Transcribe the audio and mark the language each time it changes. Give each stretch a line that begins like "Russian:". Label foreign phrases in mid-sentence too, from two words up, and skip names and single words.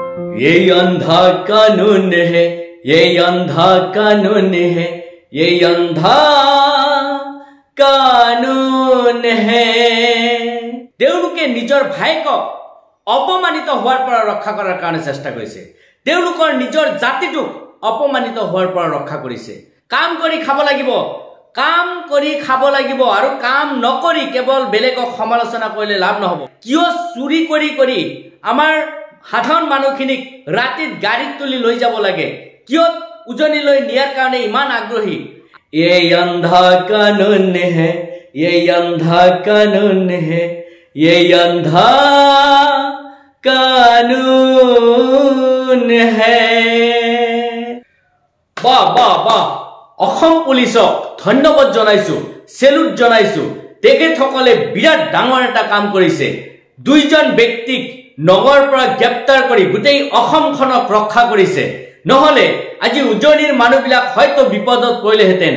Hindi: ये अंधा कानून है, ये अंधा कानून है, ये अंधा कानून है।
Assamese: তেওঁলোকে নিজৰ ভাইকক অপমানিত হোৱাৰ পৰা ৰক্ষা কৰাৰ কাৰণে চেষ্টা কৰিছে। তেওঁলোকৰ নিজৰ জাতিটোক অপমানিত হোৱাৰ পৰা ৰক্ষা কৰিছে। কাম কৰি খাব লাগিব, কাম কৰি খাব লাগিব, আৰু কাম নকৰি কেৱল বেলেগক সমালোচনা কৰিলে লাভ নহব। কিয় চুৰি কৰি কৰি আমাৰ সাধাৰণ মানুহখিনিক ৰাতিত গাড়ীত তুলি লৈ যাব লাগে? কিয় উজনি লৈ নিয়াৰ কাৰণে ইমান আগ্ৰহী?
Hindi: ये अंधा कानून है, ये अंधा कानून है, ये अंधा कानून है। वाह वाह वाह,
Assamese: অসম পুলিচক ধন্যবাদ জনাইছো, সেলুট জনাইছো। তেখেতসকলে বিৰাট ডাঙৰ এটা কাম কৰিছে। দুইজন ব্যক্তিক নগৰ পৰা গ্ৰেপ্তাৰ কৰি গোটেই অসমখনক ৰক্ষা কৰিছে। নহলে আজি উজনিৰ মানুহবিলাক হয়তো বিপদত পৰিলেহেঁতেন।